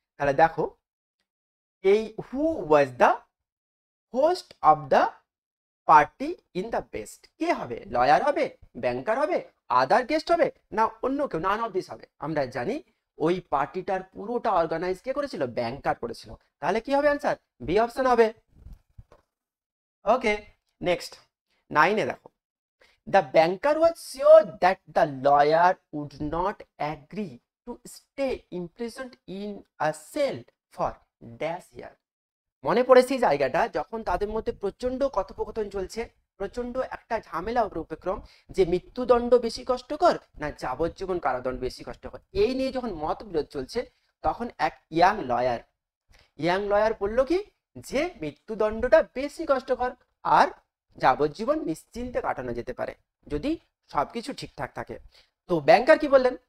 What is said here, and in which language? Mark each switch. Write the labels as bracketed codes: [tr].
[bn] তাহলে দেখো, এই [en] who was the host of the party in the best, [bn] কে হবে? লয়ার হবে, ব্যাংকার হবে, আদার গেস্ট হবে, না অন্য কেউ? নান অফ দিস হবে। আমরা জানি ওই পার্টিটার পুরোটা অর্গানাইজ কে করেছিল? ব্যাংকার করেছিল। তাহলে কি হবে অ্যান্সার? বি অপশন হবে। ওকে, নেক্সট 9 এ দেখো, [en] the banker was sure that the lawyer would not agree to stay imprisoned in a cell for dash year. [bn] মনে পড়েছে এই জায়গাটা, যখন তাদের মধ্যে প্রচন্ড কথোপকথন চলছে, প্রচন্ড একটা ঝামেলা উপক্রম, যে মৃত্যুদণ্ড বেশি কষ্টকর না যাবজ্জীবন কারাদণ্ড বেশি কষ্টকর, এই নিয়ে যখন মতবিরোধ চলছে, তখন এক ইয়াং লয়ার বললো কি, যে মৃত্যুদণ্ডটা বেশি কষ্টকর, আর যাবজ্জীবন নিশ্চিন্তে কাটানো যেতে পারে যদি সবকিছু ঠিকঠাক থাকে। তো ব্যাংকার কি বললেন?